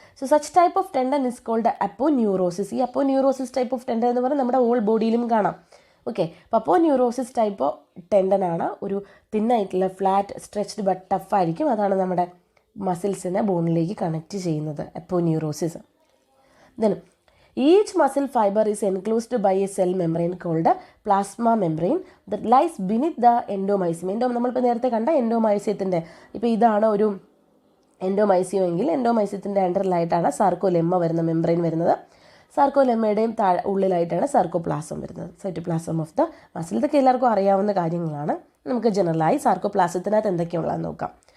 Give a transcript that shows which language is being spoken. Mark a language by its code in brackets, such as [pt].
[en] So such type of tendon is called aponeurosis. [ml] ഈ അപ്പോന്യൂറോസിസ് type of tendon എന്ന് പറഞ്ഞാൽ നമ്മുടെ ഹോൾ ബോഡിയിലും കാണാം. ഓക്കെ, അപ്പോൾ അപ്പോന്യൂറോസിസ് ടൈപ്പ് ഓഫ് ടെൻഡനാണ് ഒരു തിന്നായിട്ടുള്ള ഫ്ലാറ്റ്, സ്ട്രെച്ച്ഡ് ബട്ട് ടഫ് ആയിരിക്കും. അതാണ് നമ്മുടെ മസിൽസിനെ ബോണിലേക്ക് കണക്ട് ചെയ്യുന്നത്, അപ്പോന്യൂറോസിസ്. Then [en] Each muscle fiber is enclosed by a cell membrane called plasma membrane that lies beneath the endomysium. [ml] നമ്മളിപ്പോൾ നേരത്തെ കണ്ട എൻഡോമൈസിയത്തിൻ്റെ ഇപ്പോൾ ഇതാണ് ഒരു എൻഡോമൈസിയം എങ്കിൽ എൻഡോമൈസിയത്തിൻ്റെ അണ്ടറിലായിട്ടാണ് സാർക്കോലെമ്മ വരുന്ന മെംബ്രെയിൻ വരുന്നത്. സാർക്കോലെമ്മയുടെയും ഉള്ളിലായിട്ടാണ് സാർക്കോപ്ലാസം വരുന്നത്, സൈറ്റോപ്ലാസം ഓഫ് ദ മസിൽ. ഇതൊക്കെ എല്ലാവർക്കും അറിയാവുന്ന കാര്യങ്ങളാണ്. നമുക്ക് ജനറലായി സാർക്കോപ്ലാസത്തിനകത്ത് എന്തൊക്കെയുള്ളതെന്ന് നോക്കാം.